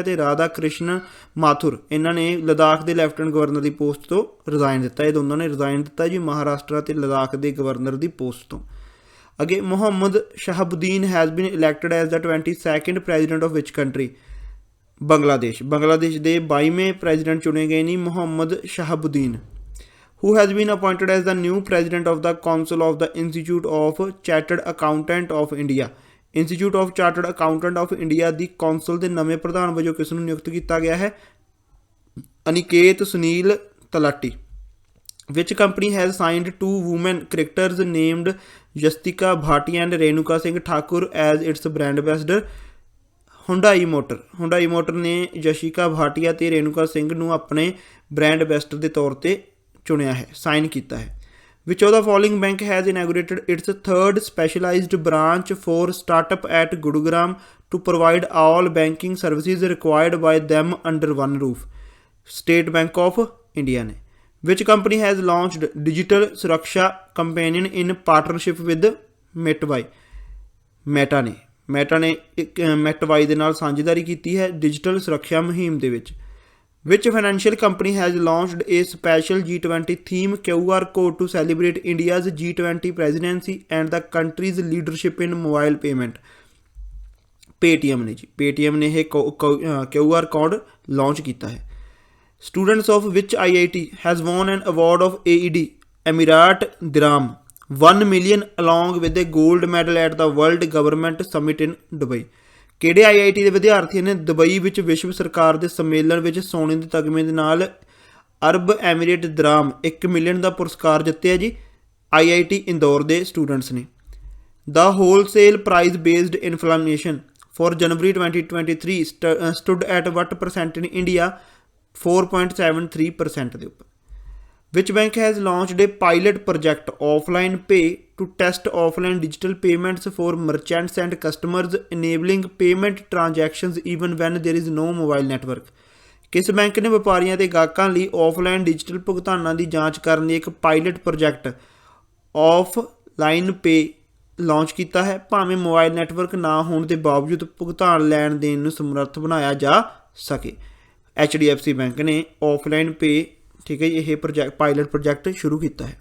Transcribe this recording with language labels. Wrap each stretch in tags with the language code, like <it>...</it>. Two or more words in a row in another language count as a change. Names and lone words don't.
<pa>ਅਤੇ ਰਾਧਾ ਕ੍ਰਿਸ਼ਨ ਮਾਥੁਰ ਇਹਨਾਂ ਨੇ ਲਦਾਖ ਦੇ</pa> <en>lieutenant governor</en> <pa>ਦੀ ਪੋਸਟ ਤੋਂ ਰਿਜ਼ਾਈਨ ਦਿੱਤਾ। ਇਹ ਦੋਨਾਂ ਨੇ ਰਿਜ਼ਾਈਨ ਦਿੱਤਾ ਜੀ ਮਹਾਰਾਸ਼ਟਰ ਅਤੇ ਲਦਾਖ ਦੇ ਗਵਰਨਰ ਦੀ ਪੋਸਟ ਤੋਂ।</pa> <en>ਅੱਗੇ ਮੁਹੰਮਦ ਸ਼ਹਾਬੁਦੀਨ has been elected as the 22nd president of which country?</en> <pa>ਬੰਗਲਾਦੇਸ਼ ਦੇ 22ਵੇਂ ਪ੍ਰੈਜ਼ੀਡੈਂਟ ਚੁਣੇ ਗਏ ਨੇ ਮੁਹੰਮਦ ਸ਼ਹਾਬੁਦੀਨ।</pa> <en>Who has been appointed as the new president of the Council of the Institute of Chartered Accountant of India?</en> <pa>Institute of Chartered Accountant of India ਦੀ ਕੌਂਸਲ ਦੇ ਨਵੇਂ ਪ੍ਰਧਾਨ ਵਜੋਂ ਕਿਸ ਨੂੰ ਨਿਯੁਕਤ ਕੀਤਾ ਗਿਆ ਹੈ? ਅਨਿਕੇਤ ਸੁਨੀਲ ਤਲਾਟੀ।</pa> <en>Which company has signed 2 women cricketers named Yastika Bhatia and Renuka Singh Thakur as its brand ambassador?</en> <pa>ਹੁੰਡਾਈ ਮੋਟਰ ਨੇ ਯਸ਼ਿਕਾ ਭਾਟੀਆ ਤੇ ਰੇਨੂਕਾ ਸਿੰਘ ਨੂੰ ਆਪਣੇ</pa> <en>brand ambassador</en> <pa>ਦੇ ਤੌਰ ਤੇ ਚੁਣਿਆ ਹੈ, ਸਾਈਨ ਕੀਤਾ ਹੈ।</pa> <en>Which of the following bank has inaugurated its 3rd specialized branch for startup at Gurugram to provide all banking services required by them under one roof?</en> <hi>State Bank of India ने।</hi> <en>Which company has launched digital Suraksha companion in partnership with Metway?</en> <pa>ਮੈਟਾ ਨੇ ਮੈਟਵਾਈ ਦੇ ਨਾਲ ਸਾਂਝੇਦਾਰੀ ਕੀਤੀ ਹੈ ਡਿਜੀਟਲ ਸੁਰੱਖਿਆ ਮੁਹਿੰਮ ਦੇ ਵਿੱਚ।</pa> <en>which financial company has launched a special G20 theme QR code to celebrate India's G20 presidency and the country's leadership in mobile payment?</en> <pa>ਪੇਟੀਐਮ ਨੇ ਜੀ, ਪੇਟੀਐਮ ਨੇ ਇਹ</pa> <en>QR code</en> <pa>ਲਾਂਚ ਕੀਤਾ ਹੈ।</pa> <en>students of which IIT has won an award of AED Emirati dirham 1 million along with a gold medal at the World Government Summit in Dubai?</en> <pa>ਕਿਹੜੇ IIT ਦੇ ਵਿਦਿਆਰਥੀ ਨੇ ਦੁਬਈ ਵਿੱਚ ਵਿਸ਼ਵ ਸਰਕਾਰ ਦੇ ਸੰਮੇਲਨ ਵਿੱਚ ਸੋਨੇ ਦੇ ਤਗਮੇ ਦੇ ਨਾਲ ਅਰਬ ਐਮੀਰੇਟ ਦਰਾਮ 1 ਮਿਲੀਅਨ ਦਾ ਪੁਰਸਕਾਰ ਜਿੱਤਿਆ ਜੀ? IIT ਇੰਦੌਰ ਦੇ ਸਟੂਡੈਂਟਸ ਨੇ।</pa> <en>The wholesale price based inflation for January 2023 stood at what percent in India?</en> <pa>4.73% ਦੇ ਉੱਪਰ।</pa> <en>Which bank has launched a pilot project offline pay to test offline digital payments for merchants and customers enabling payment transactions even when there is no mobile network?</en> <pa>ਕਿਸ ਬੈਂਕ ਨੇ ਵਪਾਰੀਆਂ ਤੇ ਗਾਹਕਾਂ ਲਈ ਆਫਲਾਈਨ ਡਿਜੀਟਲ ਭੁਗਤਾਨਾਂ ਦੀ ਜਾਂਚ ਕਰਨ ਲਈ ਇੱਕ</pa> <en>pilot project</en> <pa>ਆਫਲਾਈਨ ਪੇ ਲਾਂਚ ਕੀਤਾ ਹੈ, ਭਾਵੇਂ</pa> <en>mobile network</en> <pa>ਨਾ ਹੋਣ ਦੇ ਬਾਵਜੂਦ ਭੁਗਤਾਨ ਲੈਣ ਦੇਣ ਨੂੰ ਸਮਰੱਥ ਬਣਾਇਆ ਜਾ ਸਕੇ? HDFC ਬੈਂਕ ਨੇ ਆਫਲਾਈਨ ਪੇ ਠੀਕ ਹੈ ਜੀ ਇਹ</pa> <en>pilot project</en> <pa>ਸ਼ੁਰੂ ਕੀਤਾ ਹੈ।</pa>